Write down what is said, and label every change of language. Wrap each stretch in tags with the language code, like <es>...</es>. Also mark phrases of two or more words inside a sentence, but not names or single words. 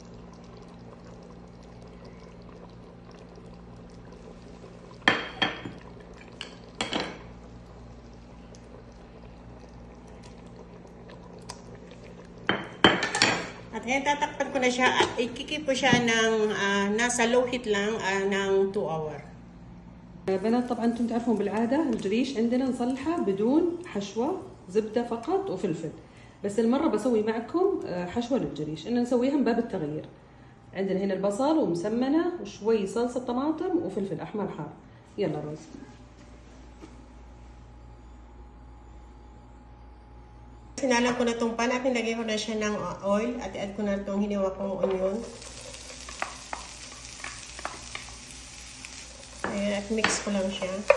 <tl>At ngayon, tatakpan ko na siya at ikikip ko siya ng nasa</tl> <en>low heat</en> <tl>lang ng 2 hours.</tl> <ar>بنات طبعا انتم تعرفون بالعادة الجريش عندنا نصلحه بدون حشوة، زبدة فقط وفلفل. بس المرة بسوي معكم حشوة للجريش، إن نسويها من باب التغيير. عندنا هنا البصل ومسمنة وشوي صلصة طماطم وفلفل أحمر حار. يلا روز.</ar> <tl>Sinalang ko na itong pan at nilagay ko na siya ng oil at i-add ko na itong hiniwa kong onion. Ayan, at mix ko lang siya.</tl>